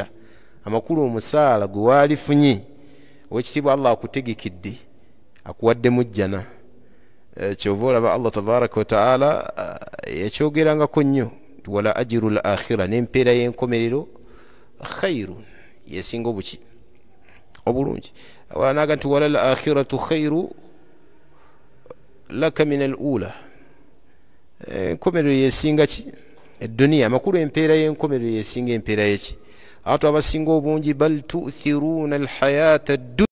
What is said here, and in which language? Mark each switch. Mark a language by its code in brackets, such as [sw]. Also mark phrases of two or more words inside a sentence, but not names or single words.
[lg] Amakulu omusaala gwe waalifunye, owekitiibwa Allah akutegekedde, akuwaddemu jjana. Kyova olaba Allah [ar] تبارك وتعالى [lg] yakyogerangako nnyo, [ar] ولأجر الآخرة, [lg] n'empeera y'enkomerero khairun, yesinga obuki obulungi. Wanaga nti [ar] وللآخرة خير لك من الأولى, [lg] enkomerero yesinga ki edduniya. Amakulu empeera y'enkomerero yesinga empeera y'eki. ate abasinga obungi [ar] بل تؤثرون الحياة